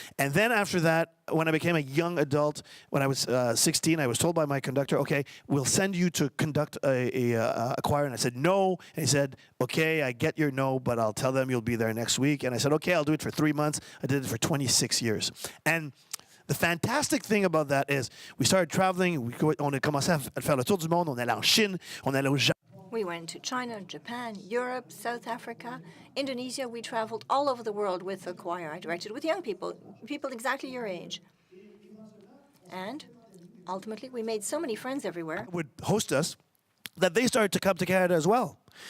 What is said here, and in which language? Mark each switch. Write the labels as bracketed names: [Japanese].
[English] And then after that, when I became a young adult, when I was 16, I was told by my conductor, "Okay, we'll send you to conduct a choir." And I said, "No." And he said, "Okay, I get your no, but I'll tell them you'll be there next week." And I said, "Okay, I'll do it for 3 months." I did it for 26 years. And the fantastic thing about that is we started traveling. [French] On a commencé à faire le tour du monde. On allait en Chine. On allait au Japon. [English] We went to China, Japan, Europe, South Africa, Indonesia. We traveled all over the world with the choir. I directed with young people, people exactly your age. And ultimately, we made so many friends everywhere. Would host us that they started to come to Canada as well.